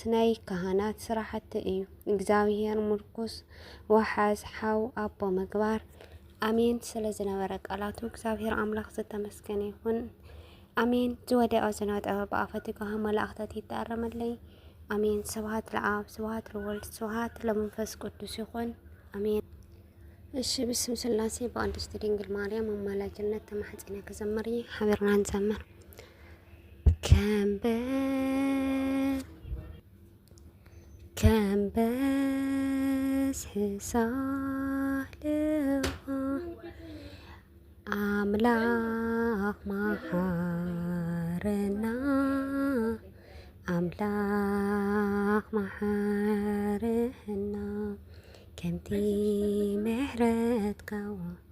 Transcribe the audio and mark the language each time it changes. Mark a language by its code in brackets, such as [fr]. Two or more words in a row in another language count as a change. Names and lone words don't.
[ti] ናይ ካህናት ስራሕቲ እዩ። እግዚአብሔር ምርኩስ ወሓዝ ሓው ኣቦ ምግባር ኣሜን። ስለ ዝነበረ ቃላቱ እግዚአብሔር ኣምላኽ ዝተመስገነ ይኹን ኣሜን። ዝወደቀ ዝነጠበ ብኣፈቲካ መላእኽታት ይተኣረመለይ ኣሜን። ስብሐት ለአብ ስብሐት ለወልድ ስብሐት ለመንፈስ ቅዱስ ይኹን ኣሜን። እሺ ብስም ስላሴ በቅድስት ድንግል ማርያም አማላጅነት ተማሕፀነ ከዘመሪ ሓቢርና እንዘምር። ከንበስ ሳልዋ አምላክ መሐረና አምላክ መሐረና ከምቲ ምሕረት ካውን